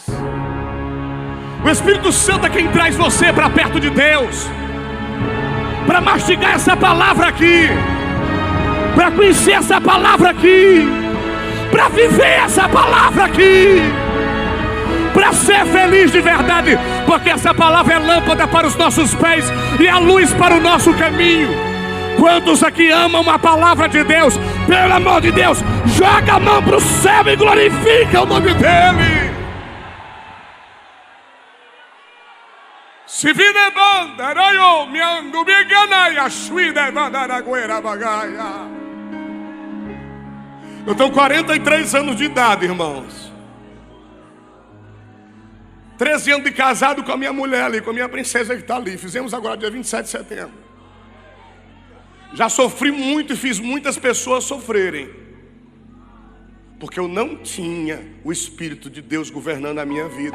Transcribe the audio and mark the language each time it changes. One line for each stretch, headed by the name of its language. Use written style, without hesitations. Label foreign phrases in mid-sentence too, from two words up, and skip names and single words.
Portuguese: O Espírito Santo é quem traz você para perto de Deus, para mastigar essa palavra aqui, para conhecer essa palavra aqui, para viver essa palavra aqui, para ser feliz de verdade, porque essa palavra é lâmpada para os nossos pés e a luz para o nosso caminho. Quantos aqui amam a palavra de Deus? Pelo amor de Deus, joga a mão para o céu e glorifica o nome dEle. Se vide banda, raio, miango, biganaia, suída, mandaragueira, bagaia. Eu tenho 43 anos de idade, irmãos. 13 anos de casado com a minha mulher ali, com a minha princesa que está ali. Fizemos agora dia 27 de setembro. Já sofri muito e fiz muitas pessoas sofrerem, porque eu não tinha o Espírito de Deus governando a minha vida.